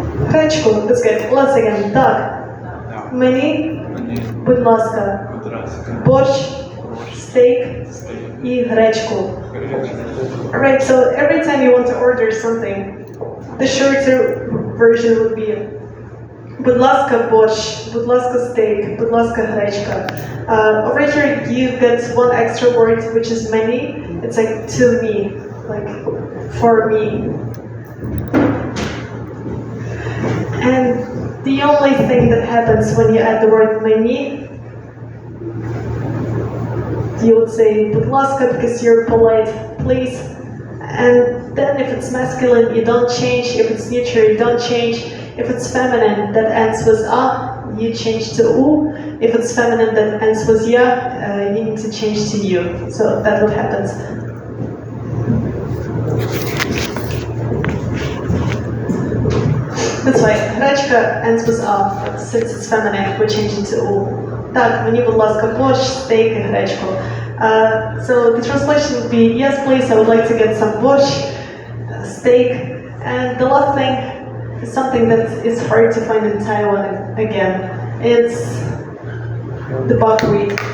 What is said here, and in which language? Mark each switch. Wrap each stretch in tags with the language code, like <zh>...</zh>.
<uk>Гречку,</uk> <en>that's good. Once again,</en> <uk>так. Мені, будь ласка, борщ, стейк і гречку.</uk> <en>Alright, so every time you want to order something, the shorter version would be</en> <uk>будь ласка, борщ, будь ласка, стейк, будь ласка, гречка.</uk> <en>Over here, you've got one extra word, which is many. It's like to me, like for me. And the only thing that happens when you add the word many, you would say</en> <uk>будь ласка</uk> <en>because you're polite, please. And then if it's masculine, you don't change. If it's neutral, you don't change. If it's feminine that ends with a, you change to u. If it's feminine that ends with ya, you need to change to you. So that's what happens. That's why гречка ends with a, but since it's feminine, we change it to u.</en> <uk>Так, мені, будь ласка, борщ, стейк і гречку.</uk> <en>So the translation would be, yes, please, I would like to get some борщ, steak, and the last thing is something that is hard to find in Taiwan again. It's the buckwheat.</en>